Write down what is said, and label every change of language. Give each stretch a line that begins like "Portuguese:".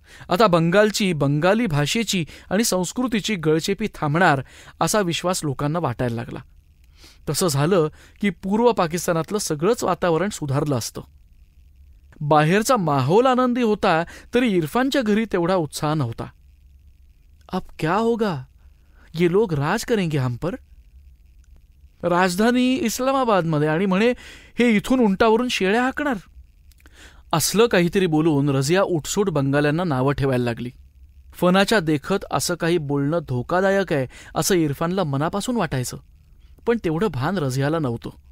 Marathi: आता बंगालची, बंगाली भाषेची आणि संस्कृतीची गळचेपी थांबणार असा विश्वास लोकांना वाटायला लागला. तसं झालं की पूर्व पाकिस्तानातलं सगळंच वातावरण सुधारलं असतं. बाहेरचा माहोल आनंदी होता तरी इरफानच्या घरी तेवढा उत्साह नव्हता.
Hindi: अब क्या होगा, ये लोग राज करेंगे हम पर.
Marathi: राजधानी इस्लामाबादमध्ये आणि म्हणे हे इथून उंटावरून शेळ्या हाकणार. असलं काहीतरी बोलून रझिया उठसूट बंगाल्यांना नावं ठेवायला लागली. फनाच्या देखत असं काही बोलणं धोकादायक आहे असं इरफानला मनापासून वाटायचं, पण तेवढं भान रझियाला नव्हतं.